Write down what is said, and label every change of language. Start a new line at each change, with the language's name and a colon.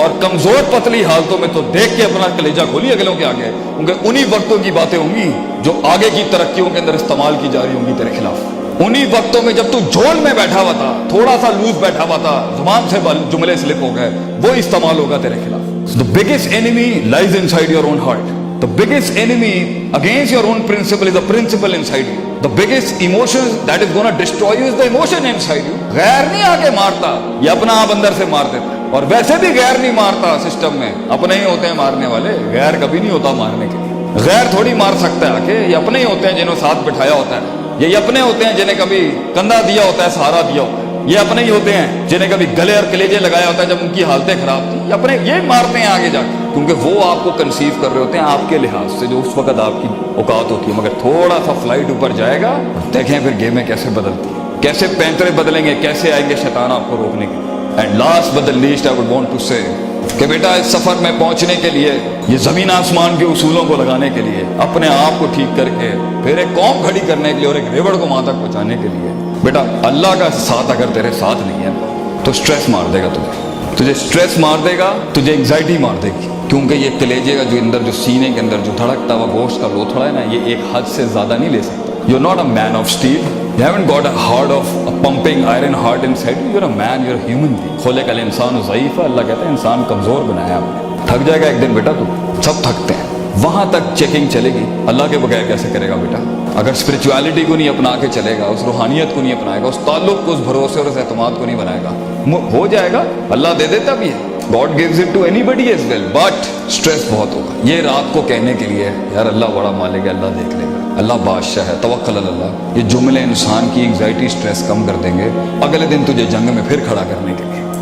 Urdu: اور کمزور پتلی حالتوں میں تو دیکھ کے اپنا کلیجہ کھولی اگلوں کے آگے، کیونکہ انہی وقتوں کی باتیں ہوں گی جو آگے کی ترقیوں کے اندر استعمال کی جا رہی ہوں گی تیرے خلاف. انہی وقتوں میں جب تو جھول میں بیٹھا ہوا تھا، تھوڑا سا لوز بیٹھا ہوا تھا، زبان سے جملے سلپ ہو گئے، وہ استعمال ہوگا تیرے خلاف.
English: The biggest enemy lies inside your own heart. The biggest enemy against your own principle is the principle inside you. The biggest emotion that is going to destroy you is the emotion inside you.
Urdu: غیر نہیں آگے مارتا، یہ اپنا آپ اندر سے مار دیتا ہے. اور ویسے بھی غیر نہیں مارتا سسٹم میں، اپنے ہی ہوتے ہیں مارنے والے. غیر کبھی نہیں ہوتا مارنے کے لیے. غیر تھوڑی مار سکتا ہے آکے، یہ اپنے ہی ہوتے ہیں جنہوں ساتھ بٹھایا ہوتا ہے. یہ اپنے ہوتے ہیں جنہیں کبھی کندھا دیا ہوتا ہے، سہارا دیا ہوتا ہے. یہ اپنے ہی ہوتے ہیں جنہیں کبھی گلے اور کلیجے لگایا ہوتا ہے جب ان کی حالتیں خراب تھی. یہ اپنے یہ مارتے ہیں آگے جا کے، کیونکہ وہ آپ کو کنسیو کر رہے ہوتے ہیں آپ کے لحاظ سے جو اس وقت آپ کی اوقات ہوتی ہے. مگر تھوڑا سا فلائٹ اوپر جائے گا، دیکھیں پھر گیمیں کیسے بدلتی ہیں، کیسے پینترے بدلیں گے، کیسے آئیں گے شیطان آپ کو روکنے کے لیے.
English: and last but the least I would want to say
Urdu: کہ بیٹا اس سفر میں پہنچنے کے لیے، یہ زمین آسمان کے اصولوں کو لگانے کے لیے، اپنے آپ کو ٹھیک کر کے پھر ایک قوم کھڑی کرنے کے لیے اور ایک ریوڑ کو وہاں تک پہنچانے کے لیے، بیٹا اللہ کا ساتھ اگر تیرے ساتھ نہیں ہے تو سٹریس مار دے گا تجھے سٹریس مار دے گا، تجھے انگزائٹی مار دے گی. کیونکہ یہ کلیجے کا جو اندر جو سینے کے اندر جو دھڑکتا ہوا گوشت کا لوتھڑا ہے نا، یہ ایک حد سے زیادہ نہیں لے سکتا.
English: You're not a man of steel. You haven't got a heart of a pumping iron heart inside you. You're a man, you're a human being.
Arabic: خلق الانسان ضعیف،
Urdu: اللہ کہتا ہے انسان کمزور بنایا آپ نے. تھک جائے گا ایک دن بیٹا، تو سب تھکتے ہیں. وہاں تک چیکنگ چلے گی. اللہ کے بغیر کیسے کرے گا بیٹا؟ اگر اسپرچویلٹی کو نہیں اپنا کے چلے گا، اس روحانیت کو نہیں اپنائے گا، اس تعلق کو، اس بھروسے اور اس اعتماد کو نہیں بنائے گا، ہو جائے گا. اللہ دے دیتا بھی ہے،
English: God gives it to anybody as well, but stress
Urdu: بہت ہوگا. یہ رات کو کہنے کے لیے یار اللہ بڑا مالک ہے، اللہ دیکھ لے گا، اللہ بادشاہ ہے، توکل اللہ، یہ جملے انسان کی انگزائٹی، سٹریس کم کر دیں گے اگلے دن تجھے جنگ میں پھر کھڑا کرنے کے لیے.